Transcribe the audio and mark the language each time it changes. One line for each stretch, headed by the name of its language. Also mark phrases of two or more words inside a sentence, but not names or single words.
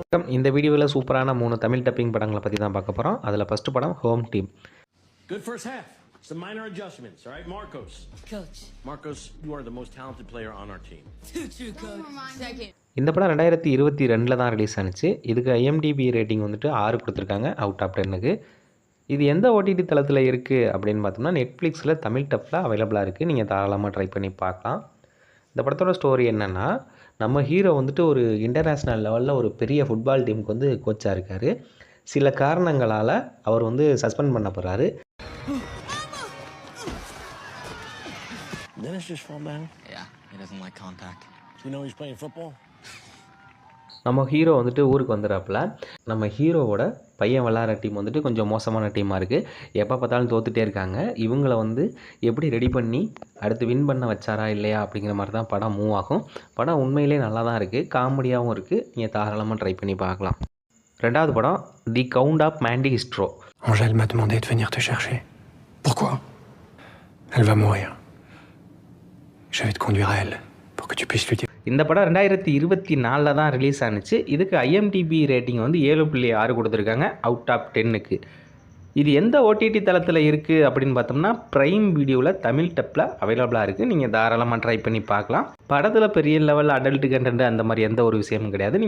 Tamil: இந்த வீடியோவில் சூப்பரான 3 தமிழ் டப்பிங் படங்களை பற்றி தான் பார்க்க போகிறோம். அதில் ஃபஸ்ட்டு படம் ஹோம் டீம்.
English: Good first half. Some minor adjustments, all right? Marcos. Coach. Marcos, you are the most talented player on our team. True, coach. Second.
Tamil: இந்த படம் 2022 தான் ரிலீஸ் ஆனிச்சு. இதுக்கு IMDb ரேட்டிங் வந்துட்டு 6 கொடுத்துருக்காங்க
English: out of 10.
Tamil: இது எந்த ஓடிடி தளத்தில் இருக்குது அப்படின்னு பார்த்தோம்னா நெட்ஃப்ளிக்ஸில் தமிழ் டப்பில் அவைலபிளாக இருக்குது. நீங்கள் தாராளமாக ட்ரை பண்ணி பார்க்கலாம். இந்த படத்தோட ஸ்டோரி என்னென்னா, நம்ம ஹீரோ வந்துட்டு ஒரு
English: international level
Tamil: ஒரு பெரிய
English: football team
Tamil: வந்து கோச்சாக இருக்கார். சில காரணங்களால் அவர் வந்து சஸ்பெண்ட் பண்ண போகிறாரு.
English: Dennis just fall down? Yeah, he doesn't like contact. You know he's playing football?
Tamil: நம்ம ஹீரோ வந்துட்டு ஊருக்கு வந்துடுறாப்புல. நம்ம ஹீரோவோட பையன் விளாட்ற டீம் வந்துட்டு கொஞ்சம் மோசமான டீமாக இருக்குது. எப்போ பார்த்தாலும் தோத்துட்டே இருக்காங்க. இவங்கள வந்து எப்படி ரெடி பண்ணி அடுத்து வின் பண்ண வச்சாரா இல்லையா அப்படிங்கிற மாதிரி தான் படம் மூவ் ஆகும். படம் உண்மையிலே நல்லா தான் இருக்குது, காமெடியாகவும் இருக்குது. நீங்கள் தாராளமாக ட்ரை பண்ணி பார்க்கலாம். ரெண்டாவது படம் தி கவுண்ட் ஆஃப் மாண்டி ஹிஸ்ட்ரோ.
French: Angèle m'a demandé de venir te chercher. Pourquoi? Elle va mourir. Je vais te conduire à elle pour que tu puisses lui dire.
Tamil: இந்த படம் 2024 தான் ரிலீஸ் ஆனிச்சு. இதுக்கு IMDb ரேட்டிங் வந்து 7.6 கொடுத்துருக்காங்க
English: out of 10.
Tamil: இது எந்த ஓடிடி தளத்தில் இருக்குது அப்படின்னு பார்த்தோம்னா ப்ரைம் வீடியோவில் தமிழ் டப்பில் அவைலபிளாக இருக்குது. நீங்கள் தாராளமாக ட்ரை பண்ணி பார்க்கலாம். படத்தில் பெரிய
English: level adult content
Tamil: அந்த மாதிரி எந்த ஒரு விஷயமும் கிடையாது.